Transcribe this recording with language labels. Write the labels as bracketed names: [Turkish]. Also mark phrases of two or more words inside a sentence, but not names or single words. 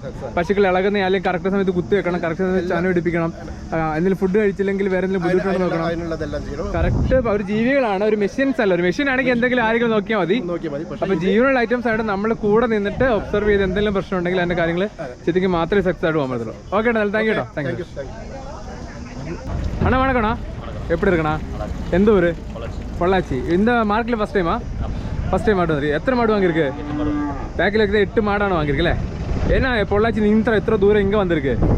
[Malayalam] പശുക്കൾ ഇളകുന്ന അല്ലെങ്കിൽ കറക്റ്റ് സമയത്ത് കുത്തി വെക്കണം, കറക്റ്റ് സമയത്ത് ചാന പിടിപ്പിക്കണം, എന്തെങ്കിലും ഫുഡ് കഴിച്ചില്ലെങ്കിൽ വേറെ എന്തെങ്കിലും ബുദ്ധിമുട്ടുണ്ടോ നോക്കണം. കറക്റ്റ് ഒരു ജീവികളാണ്, ഒരു മെഷീൻസ് അല്ല. ഒരു മെഷീൻ ആണെങ്കിൽ എന്തെങ്കിലും ആരെങ്കിലും നോക്കിയാൽ മതി. അപ്പൊ ജീവനുള്ള ഐറ്റംസ് ആയിട്ട് നമ്മൾ കൂടെ നിന്നിട്ട് ഒബ്സർവ് ചെയ്ത് എന്തെങ്കിലും പ്രശ്നം ഉണ്ടെങ്കിൽ അതിന്റെ കാര്യങ്ങൾ ശരിക്കും മാത്രമേ സക്സസ് ആയിട്ട് പോകാൻ പറ്റുള്ളൂ. [Tamil] ஓகே டா, [English] thank you [Tamil] டா, [English] thank you. [Tamil] அண்ணா வணக்கம்ண்ணா, எப்படி இருக்குண்ணா? எந்த ஊர்? பொள்ளாச்சி. இந்த மார்க்கெட்டில் [English] first time? first time [Tamil] மாடு வந்து எத்தனை மாடு வாங்கியிருக்கு? பேக்கில் இருக்குது 8 மாடான வாங்கியிருக்குல்ல. ஏன்னா பொள்ளாச்சி [Malayalam] இത്ര ദൂരം [Tamil] இங்கே வந்திருக்கு?